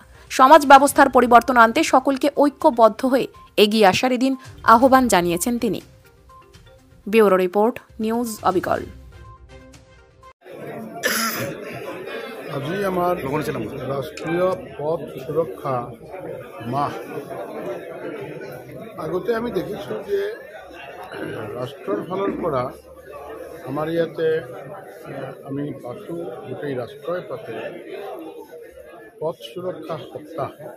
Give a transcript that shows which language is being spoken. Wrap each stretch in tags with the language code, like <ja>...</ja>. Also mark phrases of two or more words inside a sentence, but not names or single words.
<bn>সমাজ ব্যবস্থার পরিবর্তন আনতে সকলকে ঐক্যবদ্ধ হয়ে এগিয়ে আসার এদিন আহ্বান জানিয়েছেন তিনি। ব্যুরো রিপোর্ট, নিউজ অবিকল।</bn> <as>আজি আমার রাষ্ট্রীয় পথ সুরক্ষা মাহ। আগতে আমি দেখিছোঁ যে ৰাষ্ট্ৰৰ ফালৰ পৰা আমাৰ ইয়াতে আমি পাতোঁ, গোটেই ৰাষ্ট্ৰই পাতে পথ সুৰক্ষা সপ্তাহ।</as>